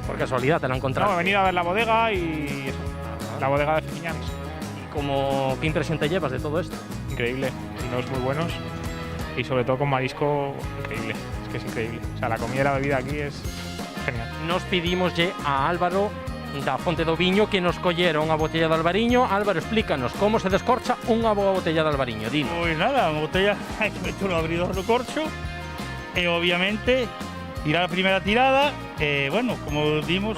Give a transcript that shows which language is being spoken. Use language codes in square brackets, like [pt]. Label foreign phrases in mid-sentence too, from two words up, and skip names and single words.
[es] Por casualidad te la encontraste. No, he venido a ver la bodega y eso, la bodega de Fiñanes. ¿Qué impresión te llevas de todo esto? Increíble, vinos muy buenos y sobre todo con marisco increíble, es que es increíble. O sea, la comida y la bebida aquí es genial. [gl] Nos pedimos a Álvaro da Fonte do Viño que nos collera unha botella de Albariño. Álvaro, explícanos como se descorcha unha boa botella de Albariño, dino. Pois nada, unha botella hai que meter no abridor do corcho e obviamente tirar a primeira tirada e, bueno, como dimos...